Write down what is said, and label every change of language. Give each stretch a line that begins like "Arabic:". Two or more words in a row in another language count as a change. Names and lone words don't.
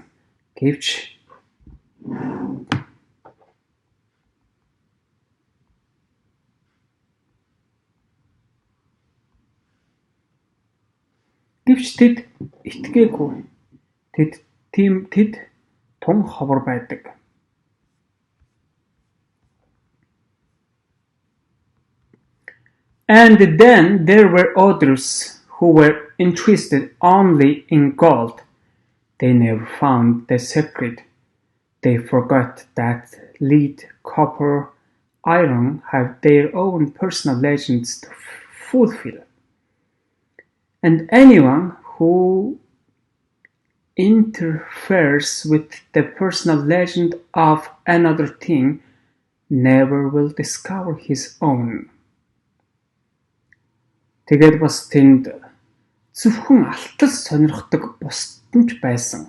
Mongolian: Гэвч тэд итгээгүй. Тэд тун ховор байдаг.
English: And then there were others who were interested only in gold. They never found the secret. They forgot that lead, copper, iron have their own personal legends to fulfill. And anyone who interferes with the personal legend of another thing never will discover his own.
Mongolian: Тэгээд бас тэнд зөвхөн алтал сонирхдаг бусдын ч байсан.